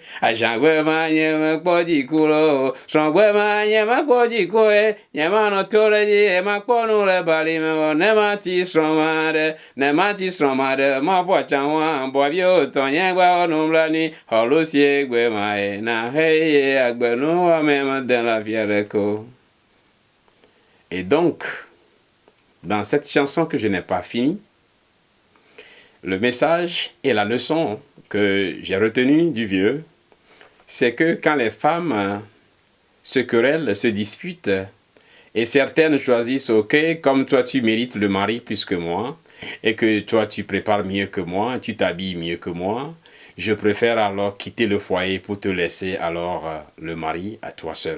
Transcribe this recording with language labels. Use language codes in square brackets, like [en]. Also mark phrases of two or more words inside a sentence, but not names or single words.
[ee] Azãgbe ma nye me kpɔ diku lo, srɔ̃gbe ma nye me kpɔ diku e. Nye ma nɔ to ɖe dzi ye ma kpɔ nu le balime vɔ ne ma ti srɔ̃ ma ɖe, ne ma ti srɔ̃ ma ɖe ma ƒo atsa hã bɔvio tɔnye gba wɔ nublanui xɔlo sie gbe ma e. Na he ye agbenu wɔame me de la fia ɖeke o. [fr] Et donc, dans cette chanson que je n'ai pas finie, le message et la leçon que j'ai retenue du vieux, c'est que quand les femmes se querellent, se disputent, et certaines choisissent, ok, comme toi tu mérites le mari plus que moi, et que toi tu prépares mieux que moi, tu t'habilles mieux que moi, je préfère alors quitter le foyer pour te laisser alors le mari à toi seul.